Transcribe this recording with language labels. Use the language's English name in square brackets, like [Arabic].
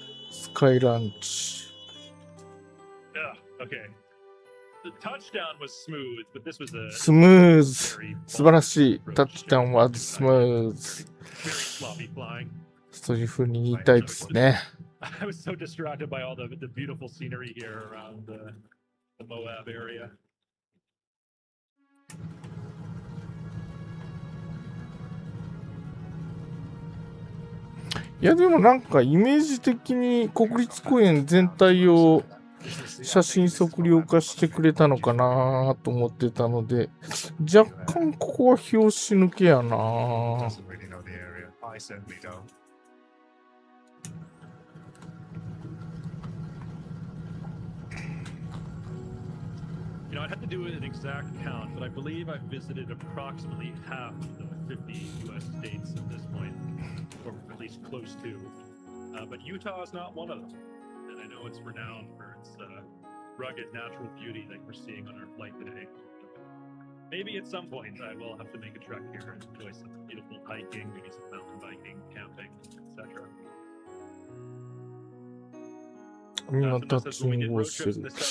[Japanese] スカイランチ。 [English] Yeah, okay. The touchdown was smooth, but this was a [Japanese] スムーズ。素晴らしい。タッチダウンはスムーズ。 [English] very sloppy flying. [Japanese] そういう風に言いたいですね。 [English] I was so distracted by all the beautiful scenery here around the Moab area. [Japanese] いやでもなんかイメージ的に国立公園全体を写真測量化してくれたのかなと思ってたので、若干ここは拍子抜けやな。 [English] Doesn't really know the area. I certainly don't. You know, I'd have to do an exact count, but I believe I've visited approximately half the 50 U.S. states at this point, or at least close to. But Utah is not one of them, and I know it's renowned for its rugged natural beauty that we're seeing on our flight today. Maybe at some point I will have to make a trek here and enjoy some beautiful hiking, maybe some mountain biking, camping, etc. [Japanese] 今タッチングをしてる。